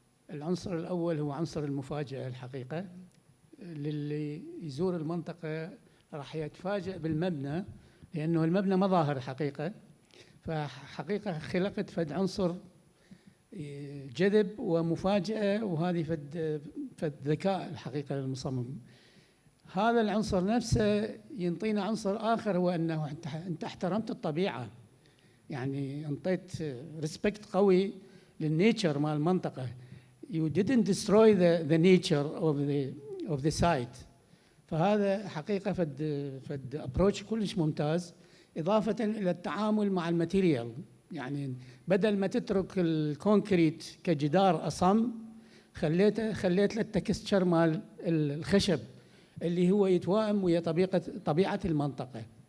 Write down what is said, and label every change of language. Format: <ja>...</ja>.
<ar>العنصر الأول هو عنصر المفاجأة الحقيقة، للي يزور المنطقة راح يتفاجأ بالمبنى، لأنه المبنى ما ظاهر الحقيقة، فحقيقة خلقت فد عنصر جذب ومفاجأة، وهذه فد ذكاء الحقيقة للمصمم. هذا العنصر نفسه ينطينا عنصر آخر، هو أنه أنت احترمت الطبيعة، يعني انطيت ريسبكت قوي للنيتشر مال المنطقة.</ar> <en>You didn't destroy the nature of the site.</en> <ar>فهذا حقيقة فد ابروتش كلش ممتاز، إضافة إلى التعامل مع الماتيريال. يعني بدل ما تترك الكونكريت كجدار أصم، خليت له التكستشر مال الخشب اللي هو يتوائم ويا طبيعة المنطقة.</ar>